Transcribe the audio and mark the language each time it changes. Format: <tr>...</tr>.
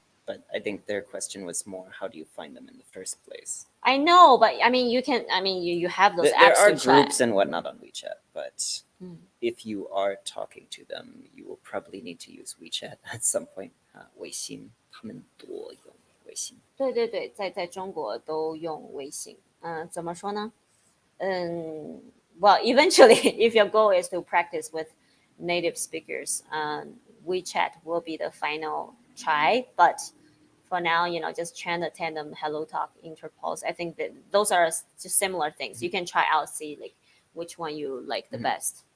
<en>But I think their question was more, how do you find them in the first place? I know, but I mean, you have those There apps are to try. groups and whatnot on WeChat, but if you are talking to them, you will probably need to use WeChat at some point.</en> <zh>微信，他们多用微信。对对对，在中国都用微信。怎么说呢？</zh> <en>Well, eventually, if your goal is to practice with native speakers, WeChat will be the final try. But for now, just chant the tandem, hello talk, interpose. I think that those are just similar things. You can try out, see like which one you like the best.</en>